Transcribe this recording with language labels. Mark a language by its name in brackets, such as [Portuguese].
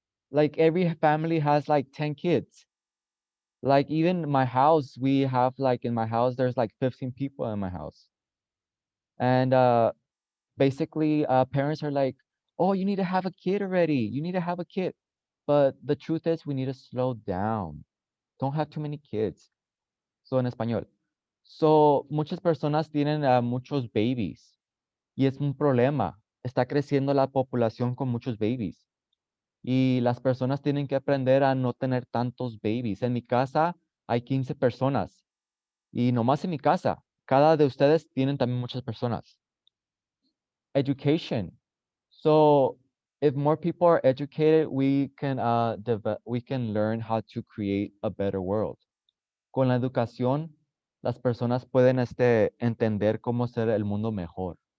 [English] Like every family has like 10 kids. Like even my house, we have like in my house, there's like 15 people in my house. And basically parents are like, oh, you need to have a kid already. You need to have a kid. But the truth is we need to slow down. Don't have too many kids. [Spanish] So, en español. So, muchas personas tienen muchos babies y es un problema. Está creciendo la población con muchos babies y las personas tienen que aprender a no tener tantos babies. En mi casa hay 15 personas y nomás en mi casa. Cada de ustedes tienen también muchas personas. [English] Education. So, if more people are educated, we can learn how to create a better world. [Spanish] Con la educación, las personas pueden entender cómo hacer el mundo mejor.